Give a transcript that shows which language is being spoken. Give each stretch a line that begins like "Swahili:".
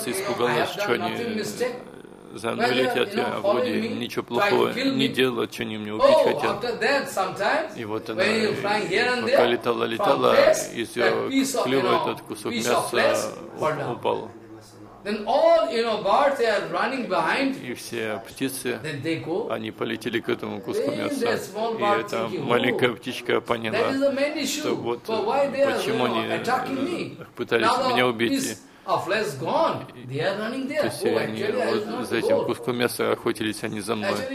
Russian: птица испугалась, что они за мной летят, я в воде ничего плохого не делал, что они мне убить хотят. И вот она, пока летала, из ее клюва этот кусок мяса упал.
English: Then all, you know, birds they are running behind.
Russian: И все птицы,
English: then they go.
Russian: Они полетели к этому куску мяса. И эта маленькая птичка поняла, что вот почему они пытались меня убить. То есть они вот за этим куском мяса охотились, а не за мной.